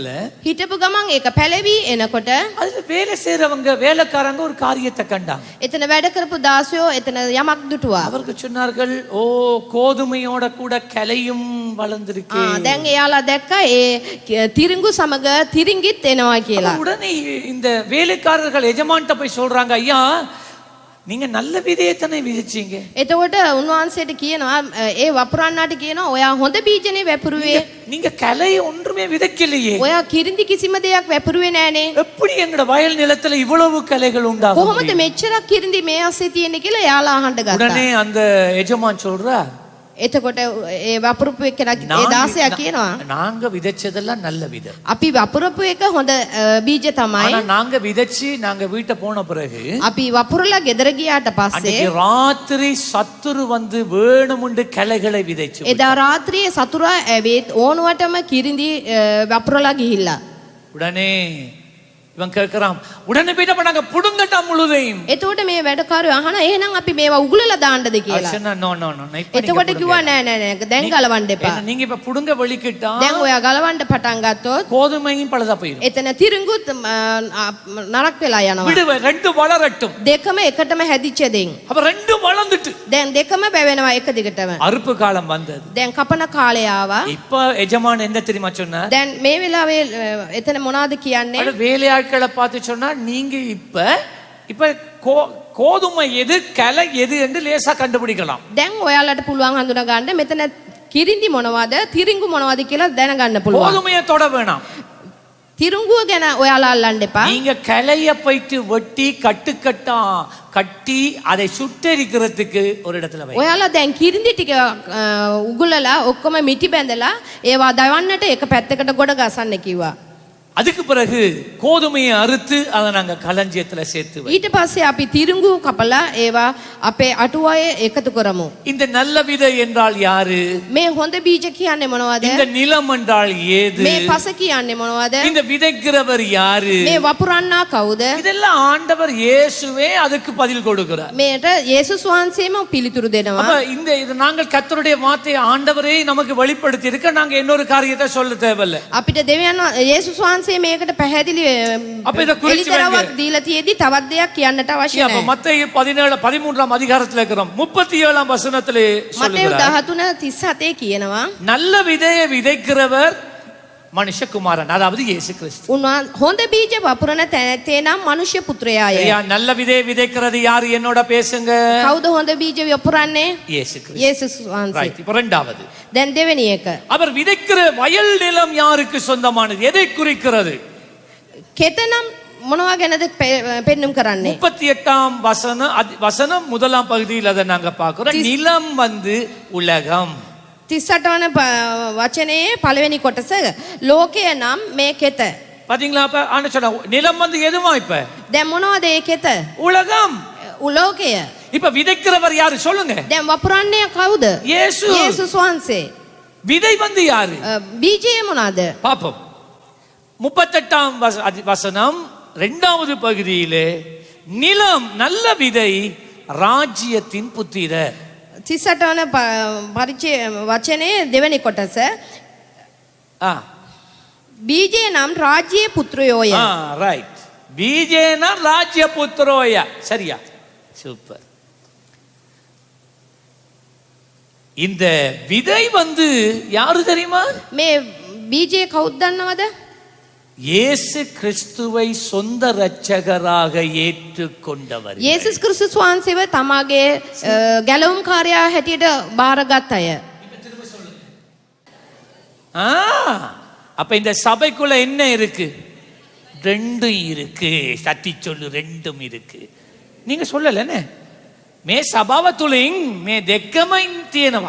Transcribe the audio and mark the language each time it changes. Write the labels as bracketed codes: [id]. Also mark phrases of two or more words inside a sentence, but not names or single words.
[si] හිටපු ගමන් ඒක පැලවි එනකොට [ta] அதுல வேலை செய்யறவங்க வேலைக்காரங்க ஒரு காரியத்தை கண்டாங்க. [si] එතන වැඩ කරපු දාසයෝ එතන යමක් දුටුවා. [ta] அவர்கள் சொன்னார்கள், ஓ, கோதுமையோட கூட கிளையும் வளர்ந்திருக்கு. [si] දැන් එයාලා දැක්ක ඒ තිරිඟු සමග තිරිඟිත් එනවා කියලා. [ta] உடனே இந்த வேலைக்காரர்கள் எஜமான்ட்ட போய் சொல்றாங்க, ஐயா, நீங்க நல்ல விதையை தானே விதைச்சீங்க. [si] එතකොට උන්වහන්සේට කියනවා ඒ වපුරන්නාට කියනවා ඔයා හොඳ බීජනේ වැපරුවේ. [ta] நீங்க கிளை ஒன்றுமே விதைக்கலையே. [si] ඔයා කිරිඳි කිසිම දෙයක් වැපරුවේ නෑනේ. [ta] எப்படி எங்கட வயல் நிலத்துல இவ்வளவு கிளைகள் உண்டாகும்? [si] කොහොමද මෙච්චරක් කිරිඳි මේ අස්සේ තියෙන්නේ කියලා එයාලා අහන්න ගත්තා. [ta] உடனே அந்த எஜமான் சொல்றார், [si] එතකොට ඒ වපුරපු එකන ඒ දාසයා කියනවා [ta] நாங்க விதைச்சதெல்லாம் நல்ல விதை. [si] අපි වපුරපු එක හොඳ බීජ තමයි. [ta] ஆனா நாங்க விதைச்சு நாங்க வீட்டை போன பிறகு [si] අපි වපුරලා ගෙදර ගියාට පස්සේ [ta] அன்றைக்கு ராத்திரி சத்துரு வந்து வேணுமுண்டு கிளைகளை விதைச்சு. [si] එදා රාත්‍රියේ සතුරා ඇවිත් ඕනුවටම කිරිඳි වපුරලා ගිහිල්ලා. [ta] உடனே இவன் கேட்கிறான் உடனே போயிட்டு அப்ப நாங்க புடுங்கட்டா முழுதையும். [si] එතකොට මේ වැඩකාරයෝ අහන එහෙනම් අපි මේවා උගුලලා දාන්නද කියලා. [ta] சொன்னா நோ நோ நோ. [si] එතකොට කිව්වා නෑ නෑ නෑ දැන් ගලවන්න එපා. [ta] நீங்க இப்ப புடுங்க வலிக்கிட்டா [si] දැන් ඔයා ගලවන්න පටන් ගත්තොත් [ta] கோதுமையும் பழுதா போயிடும். [si] එතන තිරිඟුත් නරක් වෙලා යනවා. [ta] விடுவ ரெண்டு வளரட்டும். [si] දෙකම එකටම හැදිච්ච දෙයින්. [ta] அப்ப ரெண்டும் வளர்ந்துட்டு [si] දැන් දෙකම බැවෙනවා එක දිගටම. [ta] அறுப்பு காலம் வந்தது. [si] දැන් කපන කාලය ආවා. [ta] இப்ப எஜமான் என்ன தெரியுமா சொன்னார்? [si] දැන් මේ වෙලාවේ එතන මොනවද කියන්නේ? [ta] அட வேலையாட்களை பார்த்து சொன்னா நீங்க இப்ப கோதுமை எது களை எது என்று லேசா கண்டுபிடிக்கலாம். [si] දැන් ඔයාලට පුළුවන් හඳුනා ගන්න මෙතන කිරිඳි මොනවද තිරිඟු මොනවද කියලා දැනගන්න පුළුවන්. [ta] கோதுமையை தொட வேணாம். [si] තිරුංගුව ගැන ඔයාලා අල්ලන්න එපා. [ta] நீங்க களைய போயிட்டு வெட்டி கட்டுக்கட்டா கட்டி அதை சுட்டெரிக்கிறதுக்கு ஒரு இடத்துல வை. [si] ඔයාලා දැන් කිරිඳි ටික උගුලලා ඔක්කොම මිටි බැඳලා ඒවා දවන්නට එක පැත්තකට ගොඩ ගසන්න කිව්වා. [ta] அதுக்கு பிறகு கோதுமையை அறுத்து அதை நாங்க களஞ்சியத்துல சேர்த்து வை. [si] ඊට පස්සේ අපි තිරුංගු කපලා ඒවා අපේ අටුවායේ එකතු කරමු. [ta] இந்த நல்ல விதை என்றால் யாரு? [si] මේ හොඳ බීජ කියන්නේ මොනවද? [ta] இந்த நிலம் என்றால் ஏது? [si] මේ පස කියන්නේ මොනවද? [ta] இந்த விதைக்கிறவர் யாரு? [si] මේ වපුරන්නා කවුද? [ta] இதெல்லாம் ஆண்டவர் இயேசுவே அதுக்கு பதில் கொடுக்கிறார். [si] මේට යේසුස් වහන්සේම පිළිතුරු දෙනවා. [ta] அப்ப இது நாங்கள் கர்த்தருடைய வார்த்தையை ஆண்டவரே நமக்கு வெளிப்படுத்தி இருக்க நாங்க இன்னொரு காரியத்தை சொல்ல தேவையில்லை. [si] අපිට දෙවියන් යේසුස් වහන්සේ මේකට පැහැදිලි එලිදරවක් දීලා තියෙද්දි තවත් දෙයක් කියන්නට අවශ්‍ය [ta] அப்ப [si] නැහැ. [ta] மத்தேயு 13ஆம் அதிகாரத்துல இருக்கிறோம் 37ஆம் வசனத்திலே சொல்லுகிறார். [si] මතෙව් 13:37 කියනවා [ta] நல்ல விதையை விதைக்கிறவர் மனுஷகுமாரன், அதாவது இயேசு கிறிஸ்து. [si] හොඳ බීජ වපුරන තැනැත්තේ නම් මනුෂ්‍ය පුත්‍රයාය. [ta] நல்ல விதையை விதைக்கிறது யாரு? என்னோட பேசுங்க. [si] කවුද හොඳ බීජ වපුරන්නේ? [ta] இயேசு கிறிஸ்து. [si] යේසුස් වහන්සේ. [ta] ரைட். இப்போ இரண்டாவது, [si] දැන් දෙවෙනි එක. [ta] அவர் விதைக்கிற வயல் நிலம் யாருக்கு சொந்தமானது? எதை குறிக்கிறது? [si] කෙතනම් මොනවා ගැනද පෙන්눔 කරන්නේ? [ta] 38ஆம் வசனம் முதலாம் பகுதியில் அதை நாங்க பார்க்கிறோம். நிலம் உலகம். [si] 38 වන වචනයේ පළවෙනි කොටස ලෝකය නම් මේ කෙත. [ta] பாத்தீங்களா? அப்ப ஆனா சொன்னா நிலம் எதுவா? இப்ப [si] දැන් මොනවද ඒ කෙත? [ta] உலகம். [si] ලෝකය. [ta] இப்ப விதைக்கிறவர் யாரு சொல்லுங்க? [si] දැන් වපුරන්නේ කවුද? [ta] இயேசு. [si] යේසුස් වහන්සේ. [ta] விதை யாரு? [si] බීජය මොනවාද? [ta] பாப்போம். 38ஆம் வசனம் இரண்டாவது பகுதியிலே நிலம் நல்ல விதை ராஜ்யத்தின் புத்திரர். [si] 38 වන පරිචය වචනේ දෙවෙනි කොටස බීජය නම් රාජ්‍ය පුත්‍රයෝය. ரைட். බීජෙනං රාජ්‍ය පුත්‍රයෝය. சரியா? [ta] சூப்பர். இந்த விதை யாரு தெரியுமா? [si] මේ බීජය කවුද දන්නවද? [ta] இயேசு கிறிஸ்துவை சொந்த இரட்சகராக ஏற்றுக்கொண்டவர். [si] යේසුස් ක්‍රිස්තුස් වහන්සේව තමාගේ ගැලවුම් කාර්යයා හැටියට බාරගත් අය. [ta] அப்ப இந்த சபைக்குள்ள என்ன இருக்கு? ரெண்டும் இருக்கு. சத்தி சொல்லு, ரெண்டும் இருக்கு. நீங்க சொல்லலனே [si] මේ සභාව තුලින් මේ දෙකම තියෙනවා.